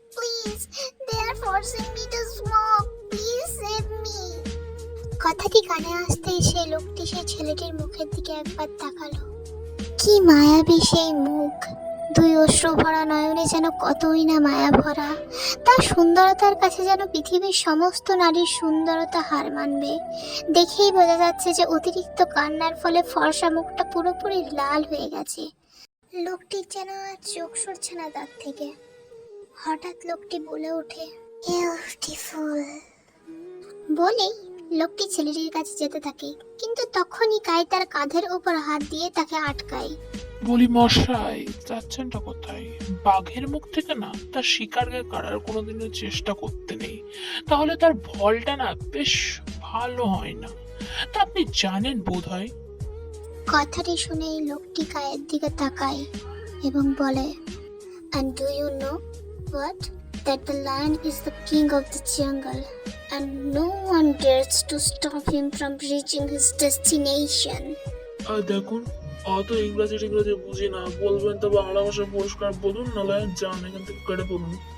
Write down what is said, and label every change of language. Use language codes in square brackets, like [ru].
[en] Please, they are forcing me to smoke. Please save me. [bn] কথাটি কানে আসতেই সেই লোকটি সেই ছেলেটির মুখের দিকে একবার তাকালো। কি মায়াবী সেই মুখ, দুই অশ্রু ভরা নয়নে যেন কতই না মায়া ভরা। তার সুন্দরতার কাছে যেন পৃথিবীর সমস্ত নারীর সুন্দরতা হার মানবে। দেখেই বোঝা যাচ্ছে যে অতিরিক্ত কান্নার ফলে ফর্সা মুখটা পুরোপুরি লাল হয়ে গেছে। লোকটির যেন আর চোখ সরছে না তার থেকে। হঠাৎ লোকটি বলে ওঠে, বিউটিফুল। বলেই লোকটি ছেলেটির কাছে যেতে থাকে, কিন্তু তখনই কাই তার কাঁধের উপর হাত দিয়ে তাকে আটকায়। বলি মশাই, যাচ্ছেনটা কোথায়? বাঘের মুখ থেকে না তার শিকারকে কাড়ার কোনোদিনও চেষ্টা করতে নেই, তাহলে তার ফলটা না বেশ ভালো হয় না। তা আপনি জানেন বোধ হয়। কথাটি শুনেই লোকটি গায়ের দিকে তাকায় এবং বলে, [en] And do you know what? That the lion is the king of the jungle and no one dares to stop him from reaching his destination. [bn] আর দেখুন, অত ইংরাজি টিংরাজি বুঝি না, বলবেন তো বাংলা ভাষায় পরিষ্কার বলুন, নাহলে যান এখান থেকে কেটে পড়ুন।